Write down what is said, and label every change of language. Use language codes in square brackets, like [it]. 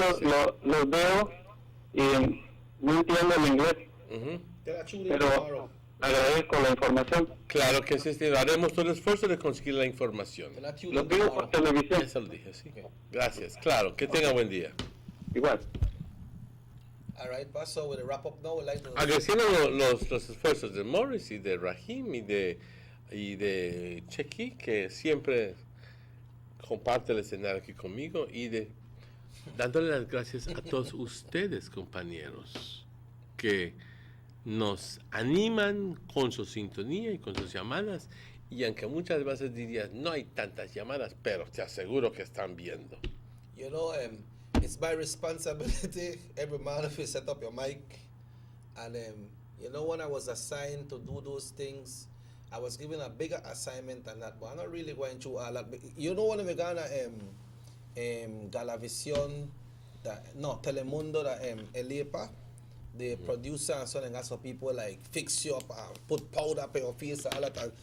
[es] Yo los veo y no entiendo el inglés, pero agradezco la información. Claro que sí, haremos todo el esfuerzo de conseguir la información. Los veo por televisión. Eso lo dije, sí. Gracias, claro, que tenga buen día. Igual. [en] All right, so with a wrap up now, we'd like to... [es] Agradeciendo los esfuerzos de Morris y de Rahim y de Chequi, que siempre comparte el escenario aquí conmigo, y dándole las gracias a todos ustedes, compañeros, que nos animan con su sintonía y con sus llamadas, y aunque muchas veces dirías, no hay tantas llamadas, pero te aseguro que están viendo. [en] You know, it's my responsibility every month if you set up your mic, and you know, when I was assigned to do those things, I was given a bigger assignment than that, but I'm not really going through all that. You know, when we got Galavisión, Telemundo, Elipa, the producer and so on, and that's what people like fix you up, put powder up your face, all that.